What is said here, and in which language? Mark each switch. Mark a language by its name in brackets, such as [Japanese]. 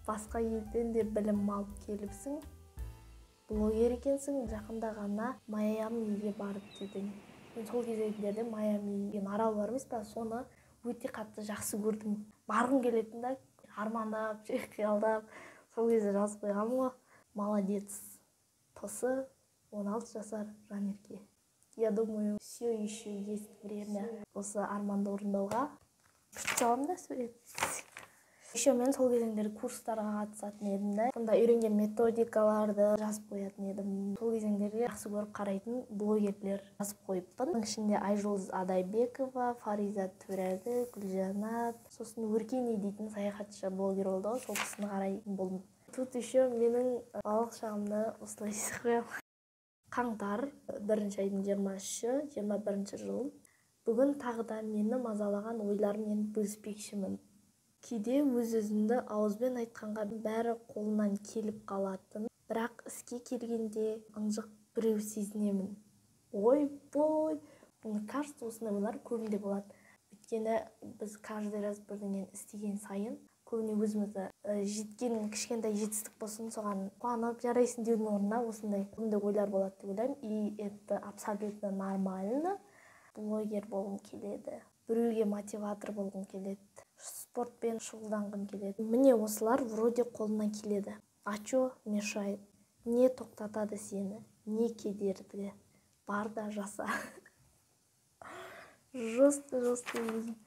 [Kazakh] Басқа елден де білім алып келіпсің. Блогер екенсің, жақында ғана Майамиге барып дедің. Мен сол кездерде Майами деген арал бар емес па, соны өте қатты жақсы көрдім. Барғым келетін да, армандап, қиялдап, сол кезде жазып қойғам ғой. Молодец. Тосы 16 жасар жанерке. [Russian] Я думаю, все еще есть время [Kazakh] осы арманды орындауға. Күшті да сурет. Еще мен сол кезеңдерде курстарға қатысатын едім да. Сонда үйренген методикаларды жазып қоятын едім. Сол кезеңдерде жақсы көріп қарайтын блогерлер жазып қойыппын. Ішінде Айжұлдыз Адайбекова, Фариза Төрәді, Гүлжанат, сосын Өркене дейтін саяхатшы блогер болды. Сол кісіні қарайтын болдым. [Russian] Тут еще [Kazakh] менің балалық шағымды осылай қоямын. Қаңтар 1-ші айдың 21-ші жыл. Бүгін тағы да мені мазалаған ойлармен бөліспекшімін. Кейде өз-өзімді ауызбен айтқанға бәрі қолынан келіп қалатын, бірақ іске келгенде ынжық біреу сезінемін. Ой-бой! [Russian] Мне кажется, [Kazakh] осындай ойлар көбінде болады. Өйткені біз [Russian] каждый раз [Kazakh] бірдеңені істеген сайын көбіне өзімізді жеткен кішкентай жетістік болсын, соған қуанып жарайсың деудің орнына осындай ойлар болады деп ойлаймын. [Russian] И это абсолютно нормально. [Kazakh] Блогер болғым келеді. Біреуге мотиватор болғым келеді. Спортпен шұғылданғым келеді. Міне осылар вроде қолынан келеді. [Russian] А чё мешает? [Kazakh] Не тоқтатады сені? Не кедергі? Бар да жаса. Жесткий өзім.